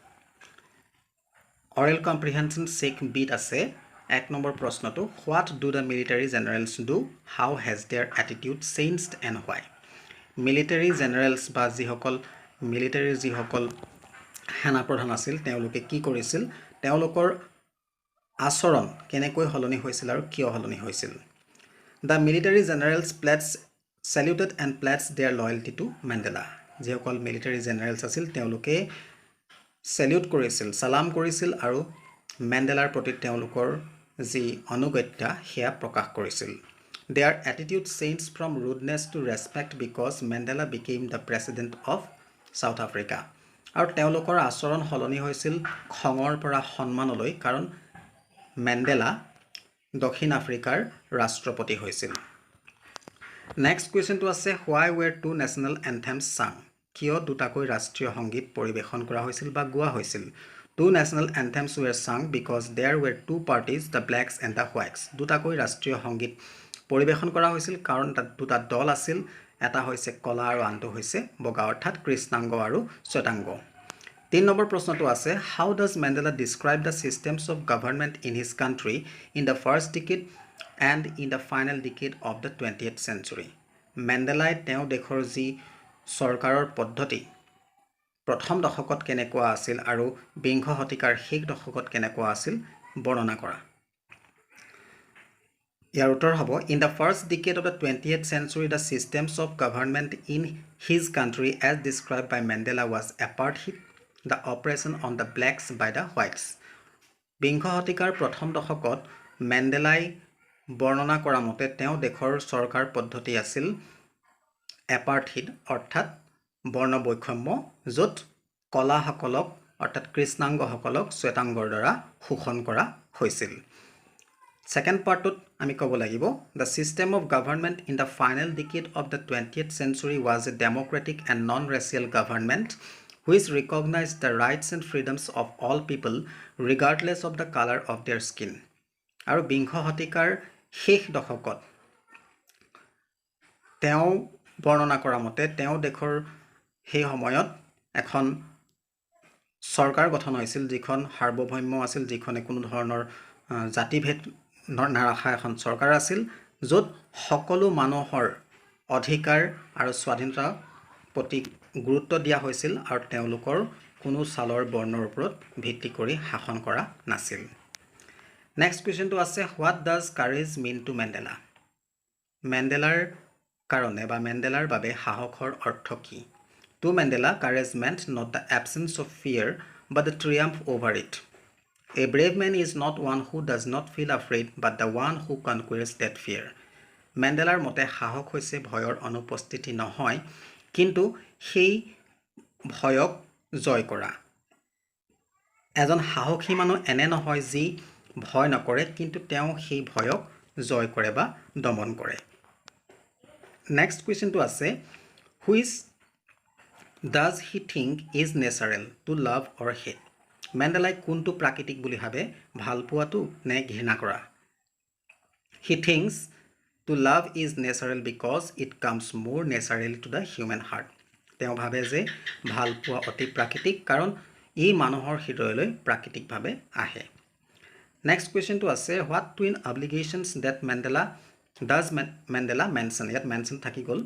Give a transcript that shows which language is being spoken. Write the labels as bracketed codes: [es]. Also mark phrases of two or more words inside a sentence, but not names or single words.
[en] oral comprehension check bit [as] আছে 1 নম্বৰ প্ৰশ্নটো [en] what do the military generals do how has their attitude changed and why military generals [as] বা যিসকল মিলিটাৰীৰ যিসকল সেনাপ্ৰধান আছিল তেওঁলোকে কি কৰিছিল তেওঁলোকৰ আচৰণ কেনেকৈ হলনি হৈছিল আৰু কিয় হলনি হৈছিল [en] the military generals saluted and pledged their loyalty to Mandela [as] যিসকল [en] military generals [as] আছিল তেওঁলোকে salute কৰিছিল সালাম কৰিছিল আৰু মেণ্ডেলাৰ প্ৰতি তেওঁলোকৰ যি অনুগত্যা সেয়া প্ৰকাশ কৰিছিল [en] Their attitude changed from rudeness to respect because Mandela became the president of South Africa. [as] আৰু তেওঁলোকৰ আচৰণ হলনি হৈছিল খঙৰ পৰা সন্মানলৈ কাৰণ মেণ্ডেলা দক্ষিণ আফ্ৰিকাৰ ৰাষ্ট্ৰপতি হৈছিল [en] next question [as] আছে [en] why were two national anthems sung [as] কিয় দুটাকৈ ৰাষ্ট্ৰীয় সংগীত পৰিবেশন কৰা হৈছিল বা গোৱা হৈছিল [en] Two national anthems were sung because there were two parties the blacks and the whites [as] দুটাকৈ ৰাষ্ট্ৰীয় সংগীত পৰিবেশন কৰা হৈছিল কাৰণ তাত দুটা দল আছিল এটা হৈছে কলা আৰু আনটো হৈছে বগা অৰ্থাৎ কৃষ্ণাংগ আৰু শ্বেতাংগ 3 নম্বৰ প্ৰশ্নটো আছে [en] how does Mandela describe the systems of government in his country in the first decade and in the final decade of the 20th century [as] মেণ্ডেলাই তেওঁ দেশৰ যি চৰকাৰৰ পদ্ধতি প্ৰথম দশকত কেনেকুৱা আছিল আৰু বিংশ শতিকাৰ শেষ দশকত কেনেকুৱা আছিল বৰ্ণনা কৰা ইয়াৰ উত্তৰ হ'ব [en] in the first decade of the 20th century the systems of government in his country as described by Mandela was apartheid the oppression on the blacks by the whites [as] বিংশ শতিকাৰ প্ৰথম দশকত মেণ্ডেলাই বৰ্ণনা কৰা মতে তেওঁ দেশৰ চৰকাৰ পদ্ধতি আছিল apartheid অৰ্থাৎ বৰ্ণ বৈষম্য য'ত কলাসকলক অৰ্থাৎ কৃষ্ণাংগসকলক শ্বেতাংগৰ দ্বাৰা শোষণ কৰা হৈছিল [en] Second partut [as] আমি ক'ব লাগিব [en] the system of government in the final decade of the 20th century was a democratic and non-racial government which recognized the rights and freedoms of all people regardless of the color of their skin [as] আৰু বিংশ শতিকাৰ শেষ দশকত তেওঁ বৰ্ণনা কৰা মতে তেওঁ দেশৰ সেই সময়ত এখন চৰকাৰ গঠন হৈছিল যিখন সাৰ্বভৌম আছিল যিখনে কোনো ধৰণৰ জাতিভেদ নাৰাখা এখন চৰকাৰ আছিল য'ত সকলো মানুহৰ অধিকাৰ আৰু স্বাধীনতা প্ৰতি গুৰুত্ব দিয়া হৈছিল আৰু তেওঁলোকৰ কোনো ছালৰ বৰ্ণৰ ওপৰত ভিত্তি কৰি শাসন কৰা নাছিল [en] next question আছে what does courage mean to Mandela [as] মেণ্ডেলাৰ কাৰণে বা মেণ্ডেলাৰ বাবে সাহসৰ অৰ্থ কি [en] to Mandela courage meant not the absence of fear but the triumph over it A brave man is not one who does not feel afraid but the one who conquers that fear. [as] মেণ্ডেলাৰ মতে সাহস হৈছে ভয়ৰ অনুপস্থিতি নহয় কিন্তু সেই ভয়ক জয় কৰা এজন সাহসী মানুহ এনে নহয় যি ভয় নকৰে কিন্তু তেওঁ সেই ভয়ক জয় কৰে বা দমন কৰে [en] next question [as] আছে [en] which does he think is natural to love or hate [as] মেণ্ডেলাই কোনটো প্ৰাকৃতিক বুলি ভাবে ভাল পোৱাটো নে ঘৃণা কৰা [en] he thinks to love is natural because it comes more naturally to the human heart [as] তেওঁ ভাবে যে ভাল পোৱা অতি প্ৰাকৃতিক কাৰণ ই মানুহৰ হৃদয়লৈ প্ৰাকৃতিকভাৱে আহে [en] next question [as] আছে [en] what twin obligations did Mandela mention [as] ইয়াত মেনশ্যন থাকি গ'ল